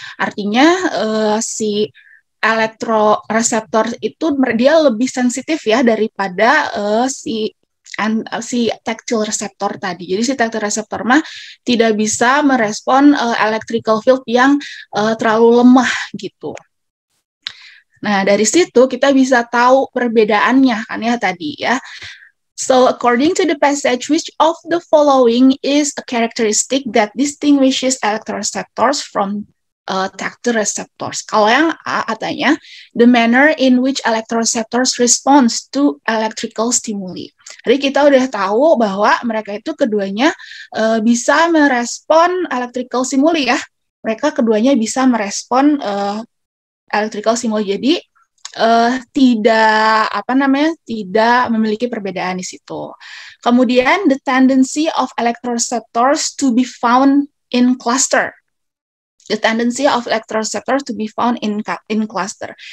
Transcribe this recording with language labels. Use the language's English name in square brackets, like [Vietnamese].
[Indonesian] Artinya si electroreceptor itu dia lebih sensitif ya daripada si tactile receptor tadi. Jadi si tactile receptor mah tidak bisa merespon electrical field yang terlalu lemah gitu. Nah, dari situ kita bisa tahu perbedaannya kan ya tadi ya. [English] So, according to the passage, which of the following is a characteristic that distinguishes electroreceptors from tactile receptors? [Indonesian] Kalau yang A katanya, [English] the manner in which electroreceptors responds to electrical stimuli. [Indonesian] Jadi kita udah tahu bahwa mereka itu keduanya bisa merespon electrical stimuli ya. Mereka keduanya bisa merespon electrical stimuli. Jadi tidak memiliki perbedaan di situ. Kemudian [English] the tendency of electroreceptors to be found in cluster. the tendency of electroreceptors to be found in cluster.